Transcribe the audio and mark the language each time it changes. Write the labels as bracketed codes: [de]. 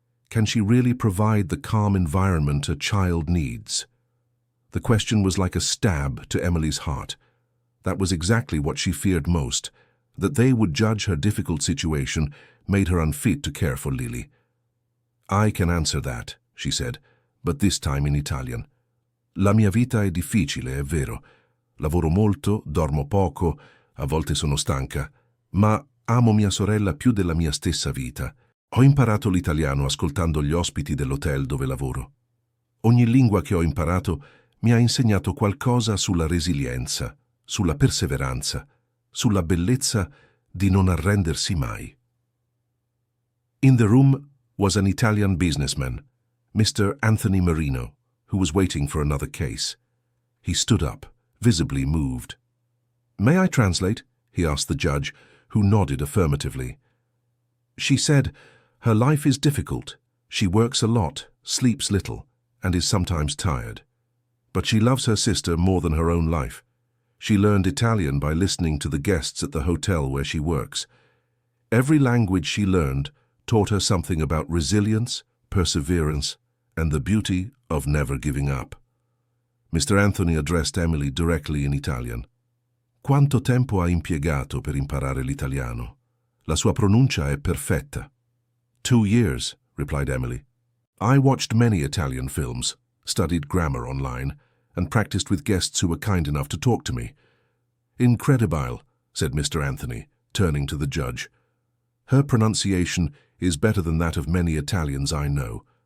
[en] Can she really provide the calm environment a child needs? The question was like a stab to Emily's heart. That was exactly what she feared most, that they would judge her difficult situation made her unfit to care for Lily. I can answer that, she said, but this time in Italian. [it] La mia vita è difficile, è vero. Lavoro molto, dormo poco, a volte sono stanca, ma amo mia sorella più della mia stessa vita. Ho imparato l'italiano ascoltando gli ospiti dell'hotel dove lavoro. Ogni lingua che ho imparato mi ha insegnato qualcosa sulla resilienza, sulla perseveranza, sulla bellezza di non arrendersi mai. [en] In the room was an Italian businessman, Mr. Anthony Marino, who was waiting for another case. He stood up, visibly moved. May I translate? He asked the judge, who nodded affirmatively. She said, her life is difficult. She works a lot, sleeps little, and is sometimes tired. But she loves her sister more than her own life. She learned Italian by listening to the guests at the hotel where she works. Every language she learned taught her something about resilience, perseverance, and the beauty of never giving up. Mr. Anthony addressed Emily directly in Italian. [it] Quanto tempo ha impiegato per imparare l'italiano? La sua pronuncia è perfetta. [en] 2 years, replied Emily. I watched many Italian films, studied grammar online, and practiced with guests who were kind enough to talk to me. Incredibile, said Mr. Anthony, turning to the judge. Her pronunciation is better than that of many Italians I know.